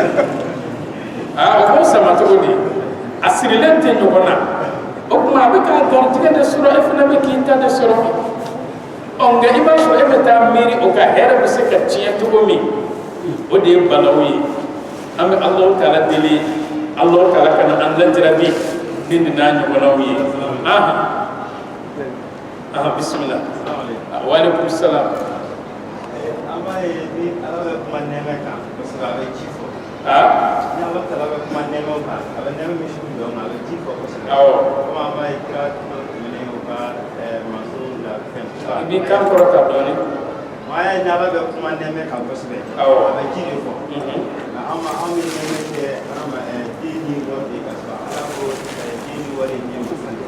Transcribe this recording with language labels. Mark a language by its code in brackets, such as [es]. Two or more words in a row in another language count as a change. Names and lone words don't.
[bm] o b'o sama cogo di a sirilen tɛ ɲɔgɔn na o kuma a bɛ k'a garijɛgɛ de sɔrɔ e fana bɛ k'i ta de sɔrɔ nka i b'a sɔrɔ e bɛ taa miiri o ka hɛrɛ bɛ se ka tiɲɛ cogo min o de ye balawu ye an bɛ Alahu taala deli Allah taala kana an lajarabi ni nin n'a ɲɔgɔnnaw ye [ar] بسم الله وعليكم السلام [bm] ama ye ni ala bɛ kuma nɛmɛ kan kosɛbɛ a bɛ ci fɔ ni ala taala bɛ kuma nɛmɛw kan a bɛ nɛmɛ min sugu dɔn a bɛ ci fɔ kosɛbɛ komi an b'a ye kira tɛmɛnen u ka maso la fɛn i b'i kan kɔrɔta dɔɔni maa ye ni ala bɛ kuma nɛmɛ kan kosɛbɛ a bɛ ci de fɔ nka an bɛ nɛmɛ kɛ adama den ni wari de ka sɔrɔ ala ko den ni wari ɲɛ masa de